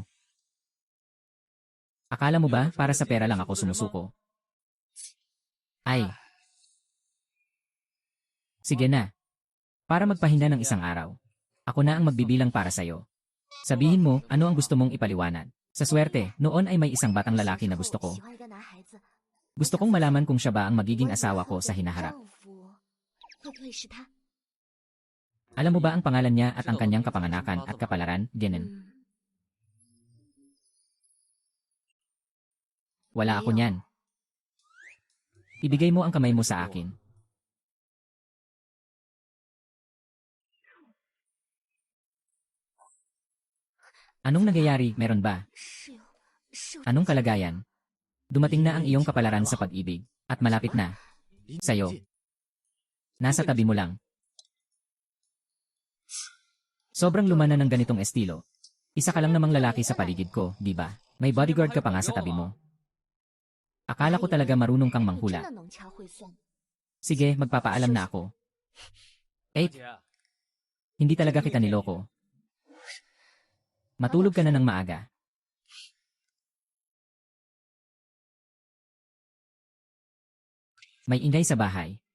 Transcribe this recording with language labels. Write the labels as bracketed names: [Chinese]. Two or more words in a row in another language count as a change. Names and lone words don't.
[Filipino] Akala mo ba para sa pera lang ako sumusuko? Ay. Sige na. Para magpahinga ng 1 araw. Ako na ang magbibilang para sa'yo. Sabihin mo, ano ang gusto mong ipaliwanag. Sa swerte, noon ay may isang batang lalaki na gusto ko. [Chinese] 喜欢一个男孩子， [Filipino] Gusto kong malaman kung siya ba ang magiging asawa ko sa hinaharap. [Chinese] 丈夫会不会是他？ [Filipino] Alam mo ba ang pangalan niya at ang kanyang kapanganakan at kapalaran, Genen? 嗯， Wala ako niyan. Ibigay mo ang kamay mo sa akin. Anong nangyayari, meron ba? [Chinese] 是有，是有。 [Filipino] Anong kalagayan? Dumating na ang iyong kapalaran sa pag-ibig, at malapit na. [Chinese] 离你 [Filipino] Sa'yo. [Chinese] 近 [Filipino] Nasa tabi mo lang. Sobrang luma na ng ganitong estilo. Isa ka lang namang lalaki sa paligid ko, di ba? May bodyguard ka pa nga sa tabi mo. Akala ko talaga marunong kang [Chinese] 你真 [Filipino] manghula. [Chinese] 的能掐会算。 [Filipino] Sige, magpapaalam na ako. [Chinese] 姐， [Filipino] Hindi talaga kita niloko. Matulog ka na ng maaga. May ingay sa bahay.